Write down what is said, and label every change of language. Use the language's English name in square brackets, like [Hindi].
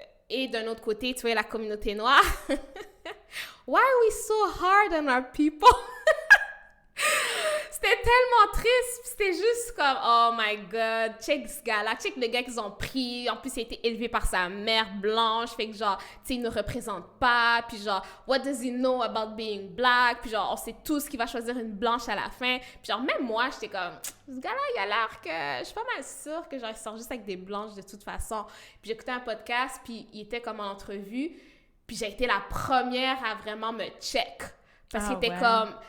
[French] Et d'un autre côté, tu vois, la communauté noire. « [English] Why are we so hard on our people? [French] » C'était tellement triste. Puis c'était juste comme, [English] oh my God, [French] check ce gars-là, check le gars qu'ils ont pris. En plus, il a été élevé par sa mère blanche. Fait que genre, tu sais, il ne représente pas. Puis genre, [English] what does he know about being black? [French] Puis genre, on sait tous qu'il va choisir une blanche à la fin. Puis genre, même moi, j'étais comme, ce gars-là, il a l'air que... Je suis pas mal sûre que genre, il sort juste avec des blanches de toute façon. Puis j'écoutais un podcast, puis il était comme en entrevue. Puis j'ai été la première à vraiment me check. Parce qu'il était comme...